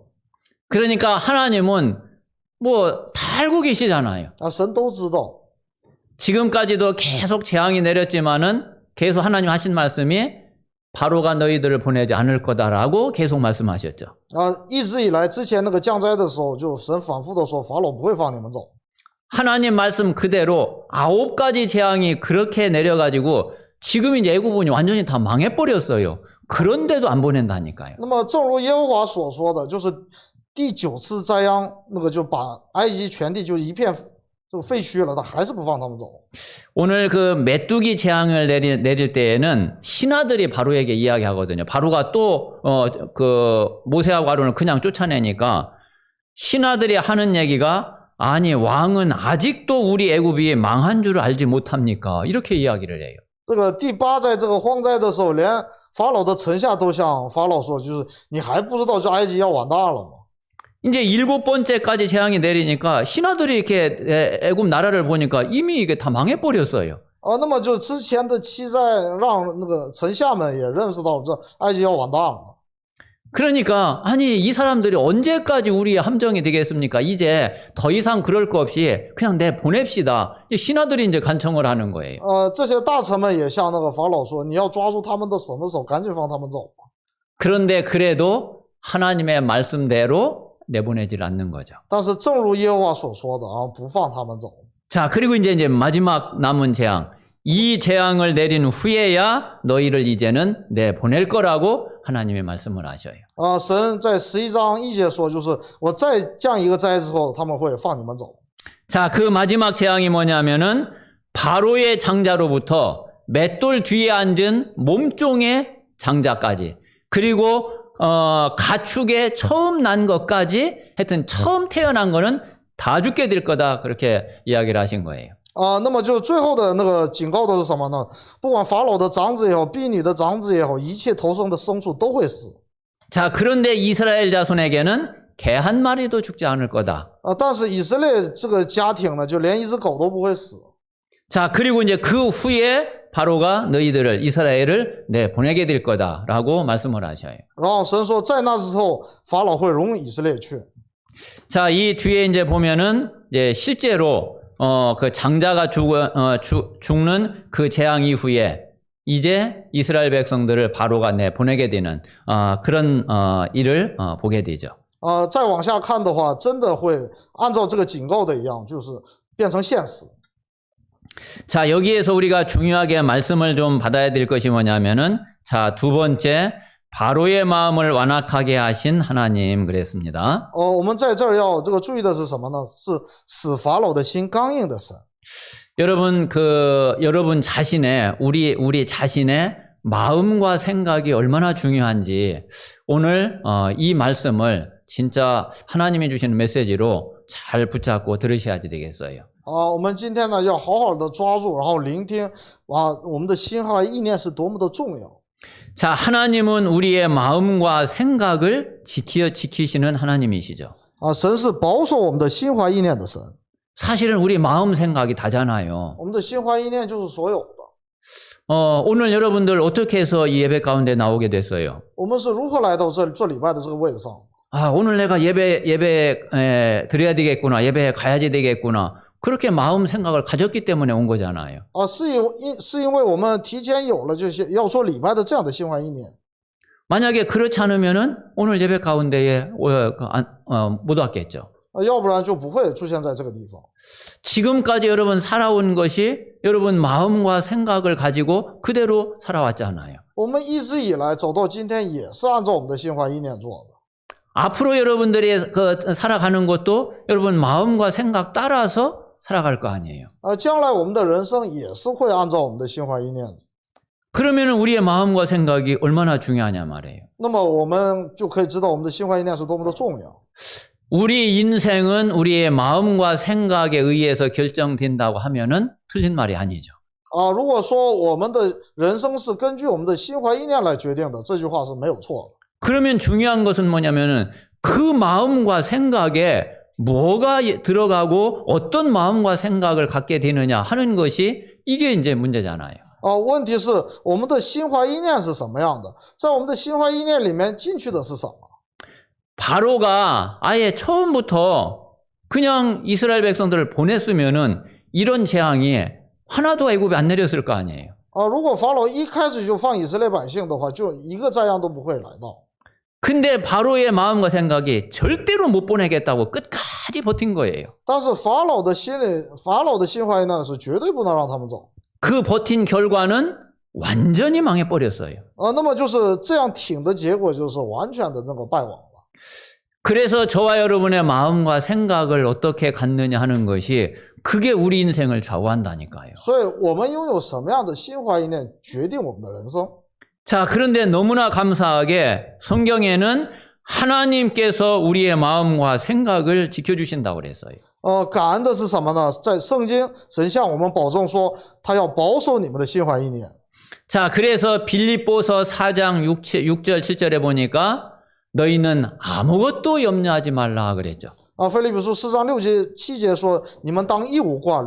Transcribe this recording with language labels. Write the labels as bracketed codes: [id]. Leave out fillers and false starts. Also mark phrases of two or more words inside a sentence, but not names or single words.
[ko] 그러니까 하나님은 뭐 다 알고 계시잖아요. [zh] 神都知道。 [ko] 지금까지도 계속 재앙이 내렸지만은 계속 하나님 하신 말씀이 바로가 너희들을 보내지 않을 거다라고 계속 말씀하셨죠. [zh] 一直以来之前那个降灾的时候，就神反复的说，法老不会放你们走。 [ko] 하나님 말씀 그대로 9가지 재앙이 그렇게 내려가지고 지금 이제 애굽은 완전히 다 망해버렸어요. 그런데도 안 보낸다니까요. [zh] 那么正如耶和华所说的，就是第9次灾殃，那个就把埃及全地就一片就废墟了，他还是不放他们走。 [ko] 오늘 그 메뚜기 재앙을 내릴 때에는 신하들이 바로에게 이야기하거든요. 바로가 또 그 모세하고 아론을 그냥 쫓아내니까 신하들이 하는 얘기가 아니 왕은 아직도 우리 애굽이 망한 줄 알지 못합니까? 이렇게 이야기를 해요. [zh] 这个第8灾这个荒灾的时候，连法老的臣下都向法老说，就是你还不知道这埃及要完蛋了吗？ [ko] 이제 7번째까지 재앙이 내리니까 신하들이 이렇게 애굽 나라를 보니까 이미 이게 다 망해버렸어요. [zh] 那么就之前的7灾让那个臣下们也认识到这埃及要完蛋了。 [ko] 그러니까 아니 이 사람들이 언제까지 우리의 함정이 되겠습니까? 이제 더 이상 그럴 거 없이 그냥 보냅시다. 신하들이 이제 간청을 하는 거예요. [zh] 这些大臣们也向那个法老说，你要抓住他们的什么手，赶紧放他们走吧。 [ko] 그런데 그래도 하나님의 말씀대로 내보내질 않는 거죠. [zh] 但是正如耶和华所说的不放他们走。 [ko] 자, 그리고 이제 마지막 남은 재앙. 이 재앙을 내린 후에야 너희를 이제는 내보낼 거라고 하나님의 말씀을 하셔요. [zh] 神在11章1节说，就是我再降一个灾之后，他们会放你们走。 [ko] 자, 그 마지막 재앙이 뭐냐면은 바로의 장자로부터 맷돌 뒤에 앉은 몸종의 장자까지 그리고 가축의 처음 난 것까지 하여튼 처음 태어난 거는 다 죽게 될 거다. 그렇게 이야기를 하신 거예요. [zh] 那么就最后的那个警告的是什么呢？不管法老的长子也好，婢女的长子也好，一切头生的牲畜都会死。 [ko] 자, 그런데 이스라엘 자손에게는 개 한 마리도 죽지 않을 거다. [zh] 但是以色列这个家庭呢，就连一只狗都不会死。 [ko] 자, 그리고 이제 그 후에 바로가 너희들을 이스라엘을 보내게 될 거다라고 말씀을 하셔요. [zh] 然后神说，在那时候，法老会容以色列去。 [ko] 자, 이 뒤에 이제 보면은 이제 실제로 그 장자가 죽는 그 재앙 이후에 이제 이스라엘 백성들을 바로가 보내게 되는 그런 일을 보게 되죠. [zh] 再往下看的话，真的会按照这个警告的一样，就是变成现实。 [ko] 자, 여기에서 우리가 중요하게 말씀을 좀 받아야 될 것이 뭐냐면은 자, 두 번째 바로의 마음을 완악하게 하신 하나님 그랬습니다. [zh] 我们在这儿要这个注意的是什么呢？是使法老的心刚硬的神。 [ko] 여러분 여러분 자신의 우리 자신의 마음과 생각이 얼마나 중요한지 오늘 이 말씀을 진짜 하나님이 주시는 메시지로 잘 붙잡고 들으셔야 되겠어요. [zh] 我们今天呢要好好的抓住，然后聆听我们的心和意念是多么的重要。 [ko] 자, 하나님은 우리의 마음과 생각을 지키시는 하나님이시죠. [zh] 神是保守我们的心怀意念的神。 [ko] 사실은 우리 마음 생각이 다잖아요. [zh] 我们的心怀意念就是所有的。 [ko] 오늘 여러분들 어떻게 해서 이 예배 가운데 나오게 됐어요? [zh] 我们是如何来到这里做礼拜的这个位置上？ [ko] 오늘 내가 예배 드려야 되겠구나. 예배에 가야지 되겠구나. 그렇게 마음 생각을 가졌기 때문에 온 거잖아요. [zh] 是因为我们提前有了就是要做礼拜的这样的心怀意念。 [ko] 만약에 그렇지 않으면은 오늘 예배 가운데에 못 왔겠죠. [zh] 要不然就不会出现在这个地方。 [ko] 지금까지 여러분 살아온 것이 여러분 마음과 생각을 가지고 그대로 살아왔잖아요. [zh] 我们一直以来走到今天，也是按照我们的心怀意念做的。 [ko] 앞으로 여러분들이 살아가는 것도 여러분 마음과 생각 따라서 살아갈 거 아니에요. [zh] 将来我们的人生也是会按照我们的心怀意念的。 [ko] 그러면 우리의 마음과 생각이 얼마나 중요하냐 말이에요. [zh] 那么我们就可以知道我们的心怀意念是多么的重要。 [ko] 우리 인생은 우리의 마음과 생각에 의해서 결정된다고 하면은 틀린 말이 아니죠. [zh] 如果说我们的人生是根据我们的心怀意念来决定的，这句话是没有错的。 [ko] 그러면 중요한 것은 뭐냐면은 그 마음과 생각에 뭐가 들어가고 어떤 마음과 생각을 갖게 되느냐 하는 것이 이게 이제 문제잖아요. [zh] 问题是我们的心怀意念是什么样的，在我们的心怀意念里面进去的是什么？ [ko] 바로가 아예 처음부터 그냥 이스라엘 백성들을 보냈으면은 이런 재앙이 하나도 애굽에 안 내렸을 거 아니에요. [zh] 如果法老一开始就放以色列百姓的话，就一个灾殃都不会来到。 [ko] 근데 바로의 마음과 생각이 절대로 못 보내겠다고 끝까지 버틴 거예요. [zh] 但是法老的心怀意念是绝对不能让他们走。 [ko] 그 버틴 결과는 완전히 망해버렸어요. [zh] 那么就是这样挺的结果就是完全的那个败亡了。 [ko] 그래서 저와 여러분의 마음과 생각을 어떻게 갖느냐 하는 것이 그게 우리 인생을 좌우한다니까요. [zh] 所以我们拥有什么样的心怀意念，决定我们的人生。 [ko] 자, 그런데 너무나 감사하게 성경에는 하나님께서 우리의 마음과 생각을 지켜주신다고 그랬어요. [zh] 感恩的是什么呢？在圣经，神向我们保证说，他要保守你们的心怀意念。 [ko] 자, 그래서 빌립보서 4장 6절 7절에 보니까 너희는 아무것도 염려하지 말라 그랬죠. [zh] 腓立比书4章6节7节说，你们当一无挂虑。